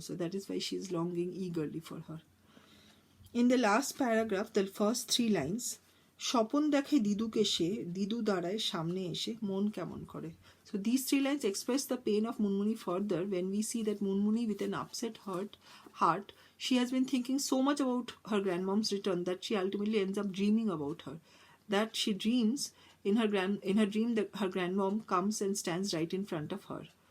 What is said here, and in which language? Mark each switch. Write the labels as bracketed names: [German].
[English] So that is why she is longing eagerly for her. In the last paragraph, the first 3 lines, [Bangla] Swapan দেখে দিদুকে সে দিদু দাঁড়ায় সামনে এসে মন কেমন করে. [English] So these 3 lines express the pain of Munmuni further when we see that Munmuni, with an upset heart, she has been thinking so much about her grandmom's return that she ultimately ends up dreaming about her. That she dreams in her dream that her grandmom comes and stands right in front of her.